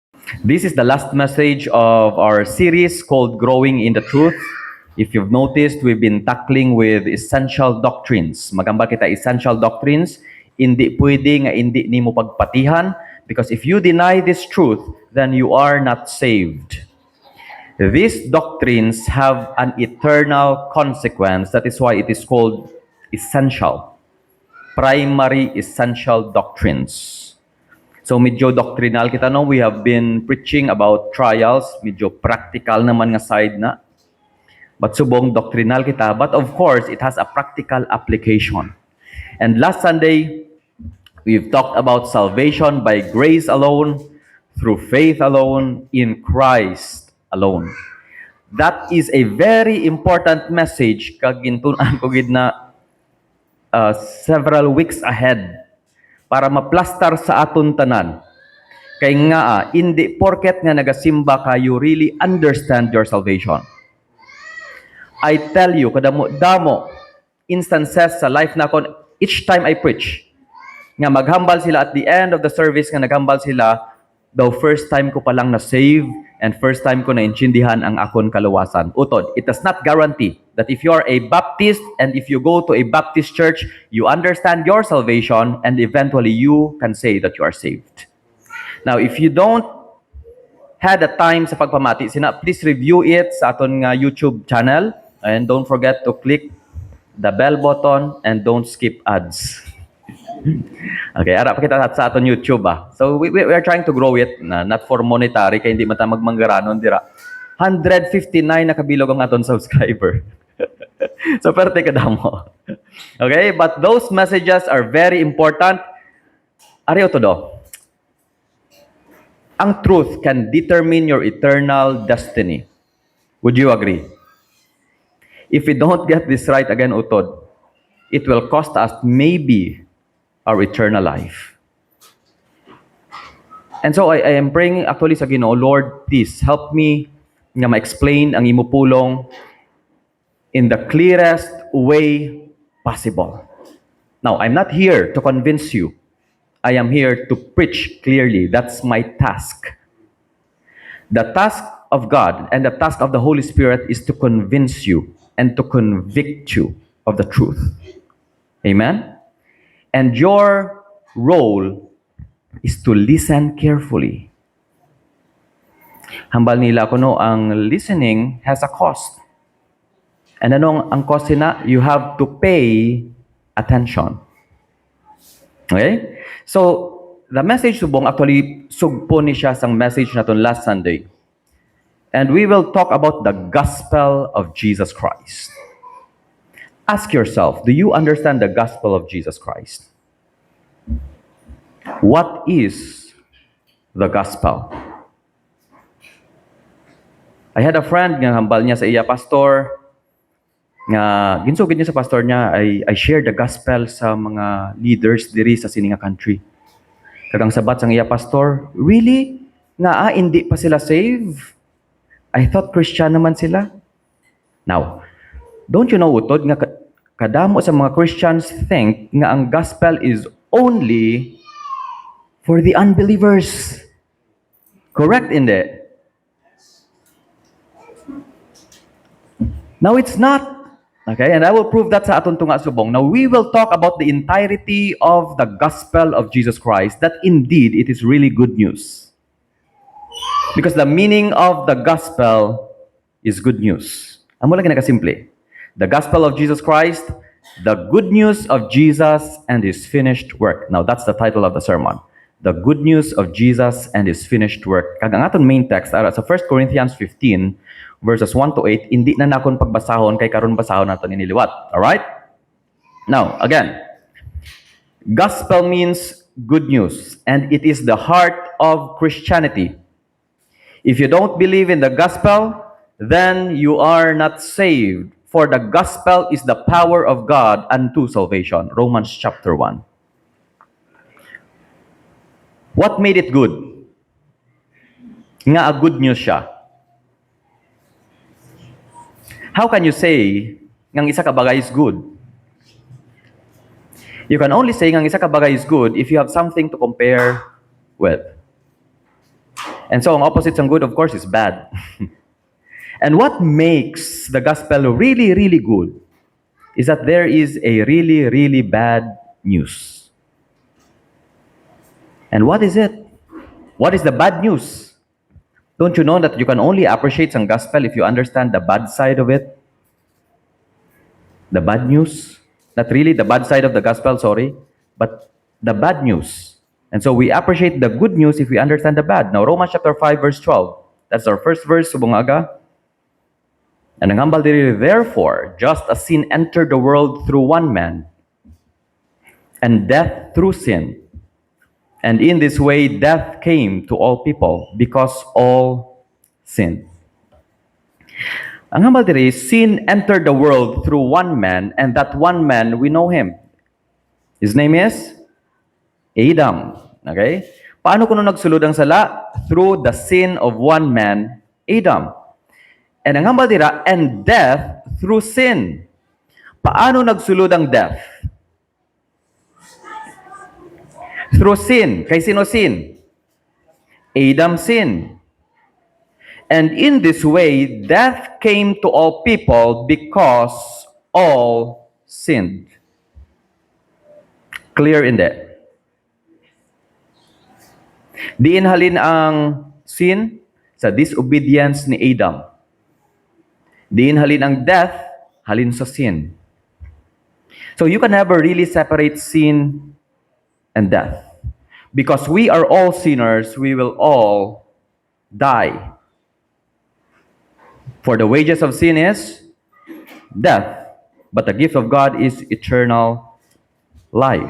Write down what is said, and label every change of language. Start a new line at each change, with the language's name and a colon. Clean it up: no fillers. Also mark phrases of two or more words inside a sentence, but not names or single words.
English: This is the last message of our series called Growing in the Truth. If you've noticed, we've been tackling with essential doctrines.
Hiligaynon: Magamba kita
English: essential doctrines,
Hiligaynon: hindi pwede nga hindi nimo pagpatihan
English: because if you deny this truth, then you are not saved. These doctrines have an eternal consequence. That is why it is called essential. Primary essential doctrines.
Hiligaynon: So medyo doctrinal kita no,
English: we have been preaching about trials,
Hiligaynon: medyo practical naman nga side na.
English: But
Hiligaynon: subong doctrinal kita,
English: but of course it has a practical application. And last Sunday, we've talked about salvation by grace alone, through faith alone, in Christ alone. That is a very important message
Hiligaynon: kag gintunan ko gid na
English: several weeks ahead
Hiligaynon: para maplastar sa aton tanan. Kay nga, hindi porket nga nagasimba ka,
English: you really understand your salvation. I tell you,
Hiligaynon: kadamo instances sa life na kon,
English: each time I preach,
Hiligaynon: nga maghambal sila
English: at the end of the service,
Hiligaynon: nga naghambal sila, daw
English: first time
Hiligaynon: ko palang na-save,
English: and first time
Hiligaynon: ko na-intindihan ang akon kaluwasan. Utod,
English: it does not guarantee that if you are a Baptist and if you go to a Baptist church, you understand your salvation and eventually you can say that you are saved. Now, if you don't had a time
Hiligaynon: sa pagpamati,
English: please review it
Hiligaynon: sa aton nga
English: YouTube channel and don't forget to click the bell button and don't skip ads.
Hiligaynon: Okay, ara pa kita sa aton YouTube
English: So we are trying to grow it not for monetary
Hiligaynon: kay hindi man ta magmanggaranon dira. 159 na kabilog ang aton subscriber. So perte kadamo.
English: Okay, but those messages are very important. Ariyo to do. Ang truth can determine your eternal destiny. Would you agree? If we don't get this right again, utod, it will cost us maybe our eternal life. And so I am praying actually
Hiligaynon: sa Ginoo,
English: Lord, please help me
Hiligaynon: nga ma-explain ang imo pulong
English: in the clearest way possible. Now, I'm not here to convince you. I am here to preach clearly. That's my task. The task of God and the task of the Holy Spirit is to convince you and to convict you of the truth. Amen? And your role is to listen carefully.
Hiligaynon: Hambal nila ko no, ang
English: listening has a cost.
Hiligaynon: And anong ang cost na?
English: You have to pay attention.
Hiligaynon: Okay?
English: So, the message
Hiligaynon: subong actually sugpo ni siya sang message naton
English: last Sunday. And we will talk about the gospel of Jesus Christ. Ask yourself, do you understand the gospel of Jesus Christ? What is the gospel? I had a friend
Hiligaynon: nga hambal niya sa iya pastor, nga ginsugid niya sa pastor niya,
English: I share the gospel
Hiligaynon: sa mga leaders diri sa sininga country. Kagang sabat sang iya pastor, really? Nga hindi pa sila save?
English: I thought
Hiligaynon: Christian naman sila.
English: Now, don't you know,
Hiligaynon: utod, nga kadamo sa mga
English: Christians think
Hiligaynon: nga ang
English: gospel is only for the unbelievers. Correct, hindi? Now, it's not. Okay, and I will prove that
Hiligaynon: sa aton tunga subong.
English: Now, we will talk about the entirety of the gospel of Jesus Christ, that indeed it is really good news. Because the meaning of the gospel is good news. Amo lang nakasimple. The gospel of Jesus Christ, the good news of Jesus and his finished work. Now, that's the title of the sermon. The good news of Jesus and his finished work.
Hiligaynon: Kag ang aton main text ara sa 1 Corinthians 15 verses 1 to 8, hindi na nakon pagbasahon kay karon basahon naton iniliwat.
English: All right? Now, again, gospel means good news and it is the heart of Christianity. If you don't believe in the gospel, then you are not saved. For the gospel is the power of God unto salvation. Romans chapter 1. What made it good? Nga a good news siya. How can you say
Hiligaynon: nga isa ka bagay
English: is good? You can only say
Hiligaynon: nga isa ka bagay
English: is good if you have something to compare with. And so ang opposite ng good, of course, is bad. And what makes the gospel really, really good is that there is a really, really bad news. And what is it? What is the bad news? Don't you know that you can only appreciate some gospel if you understand the bad side of it? The bad news? Not really the bad side of the gospel, sorry, but the bad news. And so we appreciate the good news if we understand the bad. Now, Romans chapter 5, verse 12. That's our first verse,
Hiligaynon: subong aga. And ang hambal diri,
English: therefore, just as sin entered the world through one man, and death through sin, and in this way death came to all people because all sinned.
Hiligaynon: Ang hambal diri,
English: sin entered the world through one man, and that one man, we know him. His name is Adam. Okay?
Hiligaynon: Paano kuno nagsulod ang sala?
English: Through the sin of one man, Adam.
Hiligaynon: And ang hambal dira,
English: and death through sin.
Hiligaynon: Paano nagsulod ang death? Through sin. Kay sino sin?
English: Adam sin. And in this way, death came to all people because all sinned. Clear in that?
Hiligaynon: Diin halin ang sin sa disobedience ni Adam. Diin halin ang death, halin sa sin.
English: So you can never really separate sin and death. Because we are all sinners, we will all die. For the wages of sin is death, but the gift of God is eternal life.